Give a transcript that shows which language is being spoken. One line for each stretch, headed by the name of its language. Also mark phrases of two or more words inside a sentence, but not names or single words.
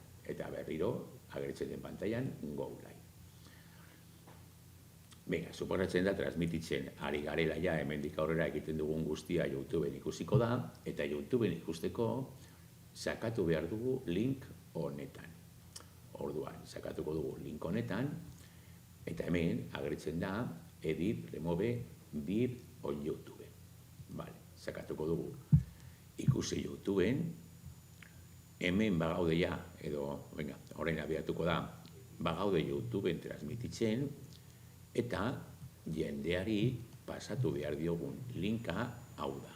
Basque: Eta berriro, agertzen den pantailan
English: Go Live.
Basque: Venga, suposatzen da transmititzen ari garela ja hemendik aurrera egiten dugun guztia YouTubeen ikusiko da, eta YouTubeen ikusteko sakatu behar dugu link honetan. Orduan, sakatuko dugu link honetan, eta hemen agertzen da
English: edit, remove, vid on YouTube.
Basque: Vale, sakatuko dugu ikusi YouTubeen, hemen bagaude ja, edo, venga, orain abiatuko da, bagaude YouTubeen transmititzen, eta jendeari pasatu behar diogun linka hau da.